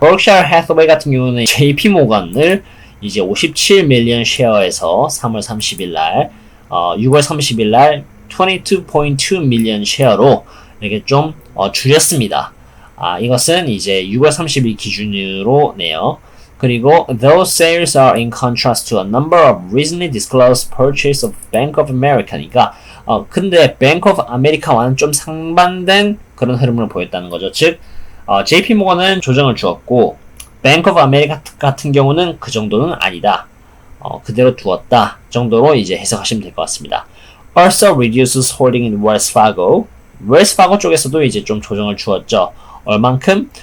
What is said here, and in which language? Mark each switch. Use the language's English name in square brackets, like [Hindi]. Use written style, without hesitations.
[Korean] Berkshire Hathaway 같은 경우는 JP 모건을 이제 57 밀리언 쉐어에서 3월 30일 날 6월 30일 날 22.2 밀리언 쉐어로 이렇게 좀 줄였습니다. 이것은 이제 6월 30일 기준으로네요. [English] 그리고 those sales are in contrast to a number of recently disclosed purchase of Bank of America니까 [Korean] 근데 Bank of America와는 좀 상반된 그런 흐름을 보였다는 거죠. 즉 JP 모건은 조정을 주었고 Bank of America 같은 경우는 그 정도는 아니다. 그대로 두었다 정도로 이제 해석하시면 될 것 같습니다. [English] Also reduces holding in Wells Fargo. [Korean] Wells Fargo 쪽에서도 이제 좀 조정을 주었죠. 얼만큼?